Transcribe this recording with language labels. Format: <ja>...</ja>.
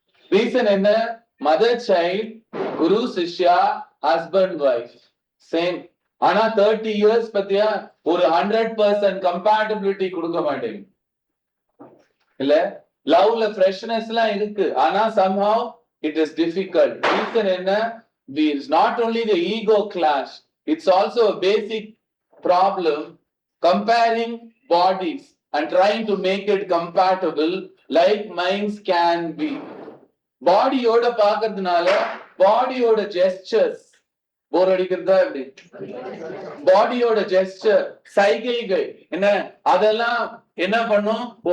<ta>Reason என்ன, mother child, குரு சிஷ்யா, husband wife same. ஆனா 30 இயர்ஸ் பத்தியா ஒரு 100% கம்பேட்டபிலிட்டி கொடுக்க மாட்டேங்க. இல்ல லவ்ல ஃப்ரெஷ்னஸ் எல்லாம் இருக்கு, ஆனா</ta> <en>somehow it is difficult.</en> <ta>Reason என்ன,</ta> <en>it's not only the ego clash, it's also a basic problem comparing bodies and trying to make it compatible like minds can be.</en> <ta>பாடியோட பாக்குறதுனால பாடியோட ஜெஸ்டர்ஸ் போர் அடிக்கிறதா எப்படி, பாடியோட ஜெஸ்டர் சைகைகள் என்ன அதெல்லாம் என்ன பண்ணும்,</ta>